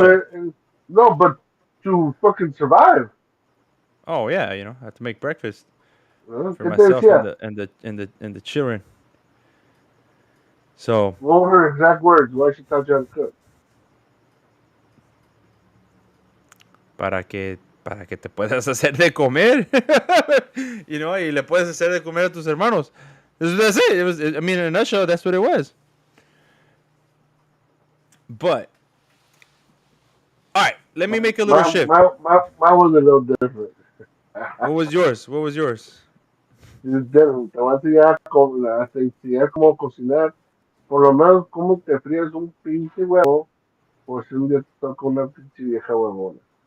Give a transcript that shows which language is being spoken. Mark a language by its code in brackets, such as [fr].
[en] chef. no, but to fucking survive. Oh yeah, you know, I have to make breakfast for [es] ¿Qué te [en] myself and [es] decía? [en] the children. So What were her exact words? Why she taught you how to cook? [es] para que te puedas hacer de comer, [en] you know, [es] y le puedes hacer de comer a tus hermanos. [en] That's it. It was. I mean, in a nutshell, that's what it was. But all right, let me make a little shift. Mine was a little different. What was yours? What was yours? It's different. [es] Te voy a enseñar te enseñar cómo cocinar. Por lo menos cómo te fríes un pinche huevo. Por si un día te toca una pinche vieja huevona.